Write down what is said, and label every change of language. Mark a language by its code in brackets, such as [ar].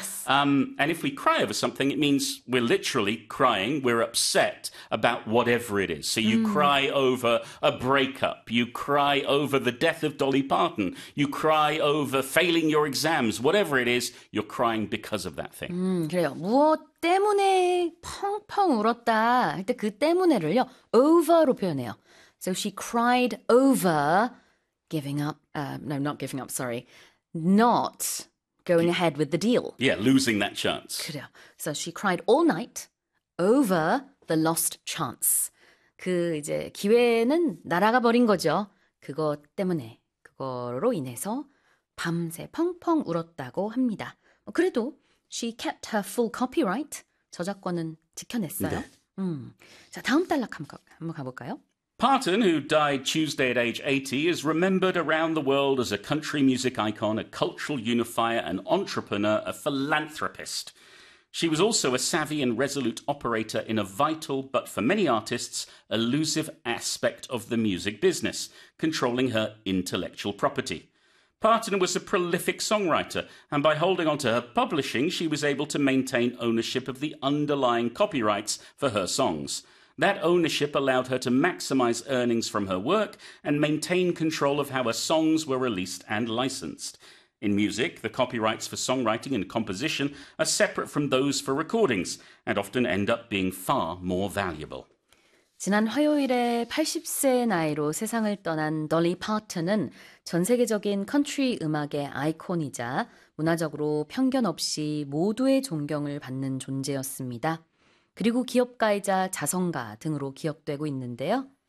[en] And if we cry over something, it means we're literally crying, we're upset about whatever it is. So you cry over a breakup, you cry over the death of Dolly Parton, you cry over failing your exams, whatever it is, you're crying because of that thing. [ko] 그래요. 무엇 때문에 펑펑 울었다 할때그 때문에를요, over로 표현해요. [en] So she cried over giving up, no, not giving up, sorry, not going ahead with the deal. Yeah, losing that chance. [ko] 그래요. [en] So she cried all night over the lost chance. [ko] 그 이제 기회는 날아가 버린 거죠. 그것 때문에, 그거로 인해서 밤새 펑펑 울었다고 합니다. 그래도 [en] she kept her full copyright. [ko] 저작권은 지켜냈어요. 네. 자, 다음 단락 한번 가볼까요? [en] Parton, who died Tuesday at age 80, is remembered around the world as a country music icon, a cultural unifier, an entrepreneur, a philanthropist. She was also a savvy and resolute operator in a vital, but for many artists, elusive aspect of the music business, controlling her intellectual property. Parton was a prolific songwriter, and by holding on to her publishing, she was able to maintain ownership of the underlying copyrights for her songs. That ownership allowed her to maximize earnings from her work and maintain control of how her songs were released and licensed. In music, the copyrights for songwriting and composition are separate from those for recordings and often end up being far more valuable. [ko] 지난 화요일에 80세 나이로 세상을 떠난 돌리 파튼은 전 세계적인 컨트리 음악의 아이콘이자 문화적으로 편견 없이 모두의 존경을 받는 존재였습니다. 그리고 기업가이자 자선가 등으로 기억되고 있는데요.